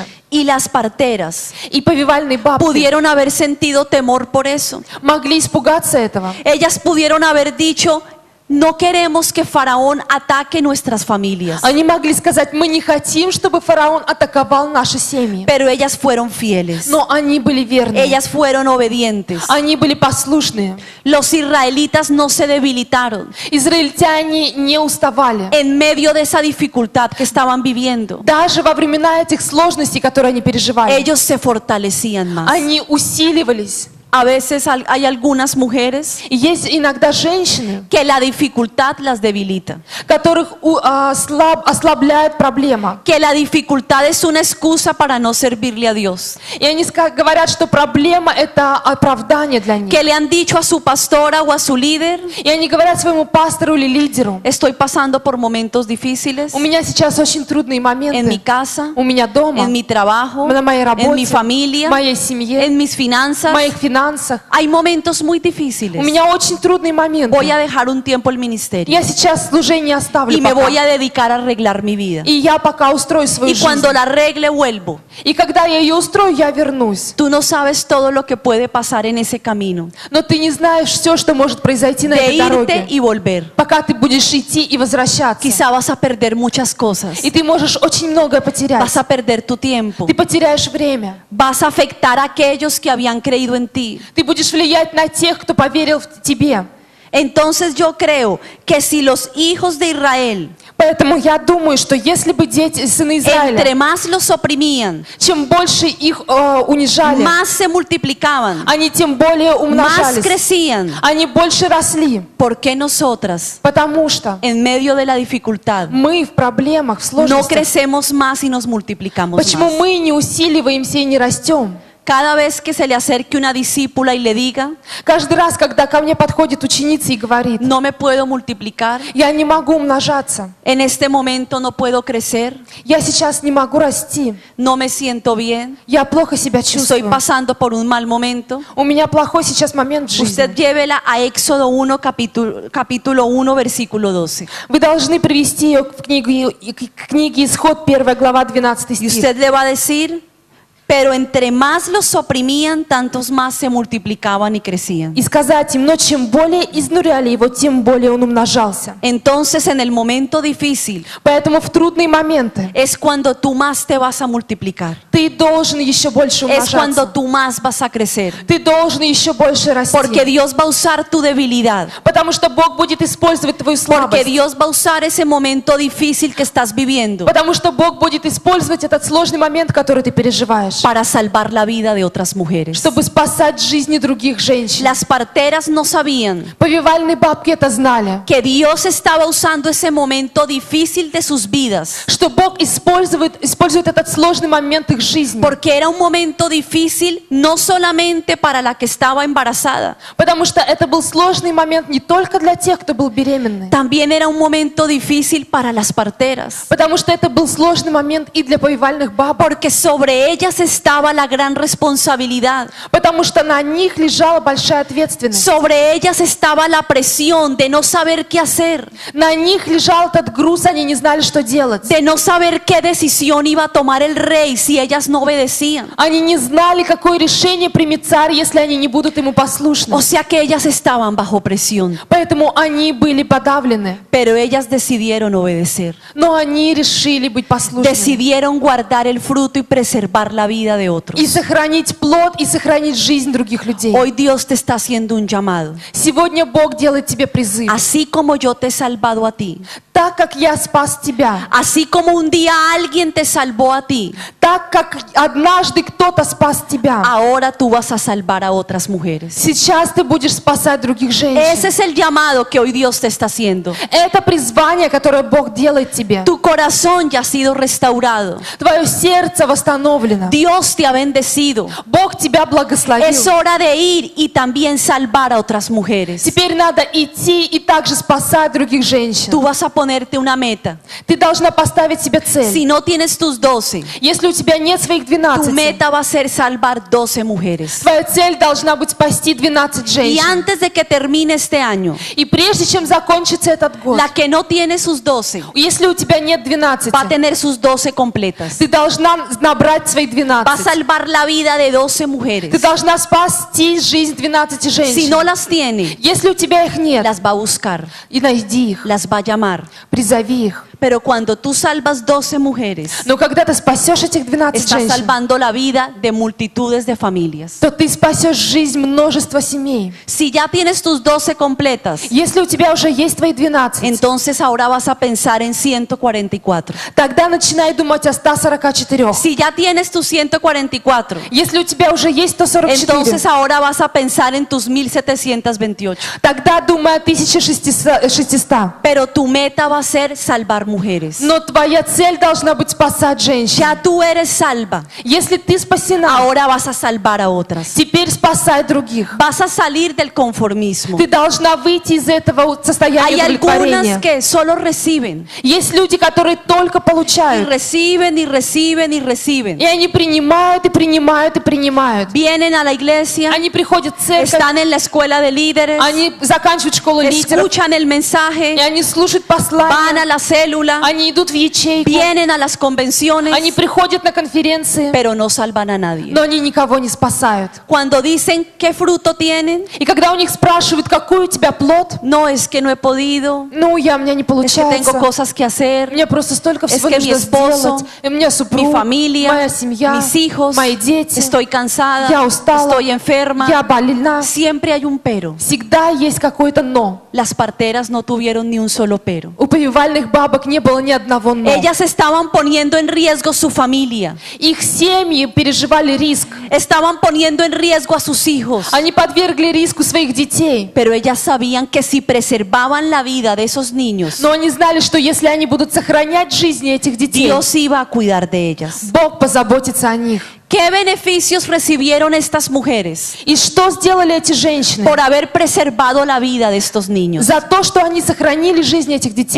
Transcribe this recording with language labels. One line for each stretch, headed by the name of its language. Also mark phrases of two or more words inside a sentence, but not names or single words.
Spanish: Y las parteras
Russian: И повивальные бабки
Spanish: pudieron haber sentido temor por eso.
Russian: могли испугаться этого.
Spanish: Ellas pudieron haber dicho, no queremos que Faraón ataque nuestras familias.
Russian: Они могли сказать: мы не хотим, чтобы фараон атаковал наши семьи.
Spanish: Pero ellas fueron fieles.
Russian: Но они были верны.
Spanish: Ellas fueron obedientes.
Russian: Они были послушные.
Spanish: Los israelitas no se debilitaron
Russian: Израильтяне не уставали.
Spanish: en medio de esa dificultad que estaban viviendo.
Russian: Даже во времена этих сложностей, которые они переживали,
Spanish: Ellos se fortalecían más.
Russian: они усиливались.
Spanish: A veces hay algunas mujeres
Russian: И есть иногда женщины,
Spanish: que la dificultad las debilita.
Russian: которых ослабляет проблема.
Spanish: Que la dificultad es una excusa para no servirle a Dios.
Russian: И они говорят, что проблема — это оправдание для них.
Spanish: Que le han dicho a su pastora o a su líder,
Russian: И они говорят своему пастору или лидеру:
Spanish: estoy pasando por momentos difíciles
Russian: у меня сейчас очень трудные
Spanish: en mi
Russian: моменты.
Spanish: casa,
Russian: У меня дома,
Spanish: en mi trabajo,
Russian: на моей
Spanish: en mi
Russian: работе, в
Spanish: familia,
Russian: моей семье,
Spanish: en mis
Russian: в
Spanish: finanzas.
Russian: моих финансах.
Spanish: Hay momentos muy difíciles.
Russian: У меня очень трудные моменты.
Spanish: Voy a dejar un tiempo el ministerio
Russian: Я сейчас служение оставлю
Spanish: y me
Russian: пока.
Spanish: voy a dedicar a arreglar mi vida.
Russian: И я пока устрою свою
Spanish: Y cuando
Russian: жизнь.
Spanish: la arregle vuelvo.
Russian: И когда я ее устрою, я вернусь.
Spanish: Tú no sabes todo lo que puede pasar en ese camino.
Russian: Но ты не знаешь все, что может произойти на
Spanish: De
Russian: этой
Spanish: irte
Russian: дороге.
Spanish: y volver.
Russian: Пока ты будешь идти и возвращаться.
Spanish: Quizá vas a perder muchas cosas.
Russian: И ты можешь очень многое потерять.
Spanish: Vas a perder tu tiempo.
Russian: Ты потеряешь время.
Spanish: Vas a afectar a aquellos que habían creído en ti.
Russian: Ты будешь влиять на тех, кто поверил в тебе.
Spanish: Entonces yo creo que si los hijos de Israel
Russian: Поэтому я думаю, что если бы дети, сыны Израиля,
Spanish: entre más los oprimían,
Russian: чем больше их унижали,
Spanish: más se multiplicaban,
Russian: они тем более
Spanish: más
Russian: умножались,
Spanish: crecían.
Russian: они больше росли.
Spanish: ¿Por qué nosotras,
Russian: Потому что
Spanish: en medio de la dificultad,
Russian: мы в проблемах, в
Spanish: no
Russian: сложностях,
Spanish: crecemos más y nos multiplicamos
Russian: почему
Spanish: más?
Russian: мы не усиливаемся и не растем?
Spanish: Cada vez que se le acerque una discípula y le diga,
Russian: Каждый раз, когда ко мне подходит ученица и говорит,
Spanish: no me puedo multiplicar,
Russian: я не могу умножаться,
Spanish: en este momento no puedo crecer,
Russian: я сейчас не могу расти,
Spanish: no me siento bien,
Russian: я плохо себя
Spanish: estoy
Russian: чувствую,
Spanish: pasando por un mal momento,
Russian: у меня плохой сейчас момент в
Spanish: usted
Russian: жизни.
Spanish: llévela a Éxodo 1, capítulo 1, versículo 12.
Russian: Вы должны привести ее к книге Исход, 1 глава, 12
Spanish: Y
Russian: стих.
Spanish: usted le va a decir, pero entre más los oprimían, tantos más se multiplicaban y crecían.
Russian: И сказать им, но чем более изнуряли его, тем более он умножался.
Spanish: Entonces, en el momento difícil,
Russian: Поэтому в трудные моменты
Spanish: es cuando tú más te vas a multiplicar.
Russian: ты должен еще больше
Spanish: Es cuando
Russian: умножаться.
Spanish: tú más vas a crecer.
Russian: Ты должен еще больше
Spanish: Porque
Russian: расти.
Spanish: Dios va a usar tu debilidad.
Russian: Потому что Бог будет использовать твою
Spanish: Porque
Russian: слабость.
Spanish: Dios va a usar ese momento difícil que estás viviendo
Russian: Потому что Бог будет использовать этот сложный момент, который ты переживаешь,
Spanish: para salvar la vida de otras mujeres.
Russian: чтобы спасать жизни других женщин.
Spanish: Las parteras no sabían
Russian: Повивальные бабки это знали,
Spanish: que Dios estaba usando ese momento difícil de sus vidas,
Russian: что Бог использует этот сложный момент их жизни.
Spanish: porque era un momento difícil no solamente para la que estaba embarazada,
Russian: Потому что это был сложный момент не только для тех, кто был беременный.
Spanish: también era un momento difícil para las parteras,
Russian: Потому что это был сложный момент и для повивальных бабок.
Spanish: porque sobre ellas estaba la gran responsabilidad,
Russian: Потому что на них лежала большая ответственность.
Spanish: sobre ellas estaba la presión de no saber qué hacer,
Russian: На них лежал этот груз, они не знали, что делать.
Spanish: de no saber qué decisión iba a tomar el rey si ellas no obedecían.
Russian: Они не знали, какое решение примет царь, если они не будут ему послушны.
Spanish: O sea que ellas estaban bajo presión,
Russian: Поэтому они были подавлены.
Spanish: pero ellas decidieron obedecer.
Russian: Но они решили быть послушными.
Spanish: Decidieron guardar el fruto y preservar la vida de otros.
Russian: И сохранить плод, и сохранить жизнь других людей.
Spanish: Hoy Dios te está haciendo un llamado.
Russian: Сегодня Бог делает тебе призыв.
Spanish: Así como yo te he salvado a ti,
Russian: Так как я спас тебя,
Spanish: así como un día alguien te salvó a ti,
Russian: так как однажды кто-то спас тебя,
Spanish: ahora tú vas a salvar a otras mujeres.
Russian: сейчас ты будешь спасать других
Spanish: Ese
Russian: женщин.
Spanish: es el llamado que hoy Dios te está haciendo.
Russian: Это призвание, которое Бог делает тебе.
Spanish: Tu corazón ya ha sido restaurado.
Russian: Твое сердце восстановлено.
Spanish: Dios te ha bendecido.
Russian: Бог тебя благословил.
Spanish: Es hora de ir y también salvar a otras mujeres.
Russian: Теперь надо идти и также спасать других женщин.
Spanish: Tú vas a ponerte una meta.
Russian: Ты должна поставить себе цель.
Spanish: Si no tienes tus 12,
Russian: Если у тебя нет своих
Spanish: tu
Russian: 12,
Spanish: meta va a ser salvar 12 mujeres.
Russian: твоя цель должна быть спасти 12
Spanish: Y
Russian: женщин.
Spanish: antes de que termine este año,
Russian: И прежде чем закончится этот год,
Spanish: la que no tiene sus 12
Russian: если у тебя нет 12,
Spanish: va a tener sus 12 completas.
Russian: ты должна набрать свои
Spanish: Va a
Russian: 12.
Spanish: salvar la vida de 12
Russian: Ты
Spanish: mujeres.
Russian: должна спасти жизнь 12
Spanish: Si
Russian: женщин.
Spanish: no las tiene,
Russian: Если у тебя их нет,
Spanish: las va a buscar,
Russian: и найди их,
Spanish: las va a llamar.
Russian: призови их.
Spanish: Pero cuando tú salvas 12 mujeres,
Russian: Но когда ты спасешь этих 12
Spanish: estás
Russian: женщин,
Spanish: salvando la vida de multitudes de familias.
Russian: то ты спасешь жизнь множества семей.
Spanish: Si ya tienes tus 12 completas,
Russian: Если у тебя уже есть твои 12,
Spanish: entonces ahora vas a pensar en 144.
Russian: тогда начинай думать о 144.
Spanish: Si ya tienes tus 144,
Russian: Если у тебя уже есть 144,
Spanish: entonces ahora vas a pensar en tus 1728.
Russian: тогда думай о 1600.
Spanish: Pero tu meta va a ser salvar mujeres.
Russian: Но твоя цель должна быть спасать женщин.
Spanish: Ya tú eres salva,
Russian: Если ты спасена,
Spanish: ahora vas a salvar a otras.
Russian: теперь спасай других.
Spanish: Vas a salir del conformismo.
Russian: Ты должна выйти из этого состояния
Spanish: Hay algunas
Russian: удовлетворения.
Spanish: que solo reciben
Russian: Есть люди, которые только
Spanish: y
Russian: получают.
Spanish: reciben y reciben y reciben.
Russian: И они принимают, и принимают, и принимают.
Spanish: Vienen a la iglesia,
Russian: Они приходят в церковь,
Spanish: están en la escuela de líderes,
Russian: они заканчивают школу лидеров,
Spanish: escuchan el
Russian: и
Spanish: mensaje,
Russian: они слушают
Spanish: van
Russian: послания,
Spanish: a la célula,
Russian: они идут в ячейку,
Spanish: vienen a las convenciones,
Russian: они приходят на конференции,
Spanish: pero no salvan a nadie.
Russian: но они никого не спасают.
Spanish: Cuando dicen qué fruto tienen,
Russian: И когда у них спрашивают, какой у тебя плод,
Spanish: no es que no he podido,
Russian: ну, у меня не
Spanish: es que
Russian: получается.
Spanish: tengo cosas que hacer,
Russian: Мне просто столько
Spanish: Es
Russian: всего
Spanish: que mi
Russian: нужно
Spanish: esposo,
Russian: сделать. И у меня
Spanish: mi
Russian: супруг,
Spanish: familia,
Russian: моя семья,
Spanish: mis hijos,
Russian: мои дети.
Spanish: estoy cansada,
Russian: Я устала,
Spanish: estoy enferma.
Russian: я больна.
Spanish: Siempre hay un pero.
Russian: Всегда есть какое-то «но».
Spanish: Las parteras no tuvieron ni un solo pero.
Russian: У повивальных бабок не было ни одного «но».
Spanish: Ellas estaban poniendo en riesgo su familia.
Russian: Их семьи переживали риск.
Spanish: Estaban poniendo en riesgo a sus hijos.
Russian: Они подвергли риску своих детей.
Spanish: Pero ellas sabían que si preservaban la vida de esos niños,
Russian: Но они знали, что если они будут сохранять жизни этих детей,
Spanish: Dios iba a cuidar de ellas.
Russian: Бог позаботится о них.
Spanish: ¿Qué beneficios recibieron estas mujeres
Russian: И что сделали эти женщины?
Spanish: por haber preservado la vida de estos niños?
Russian: За то, что они сохранили жизнь этих детей.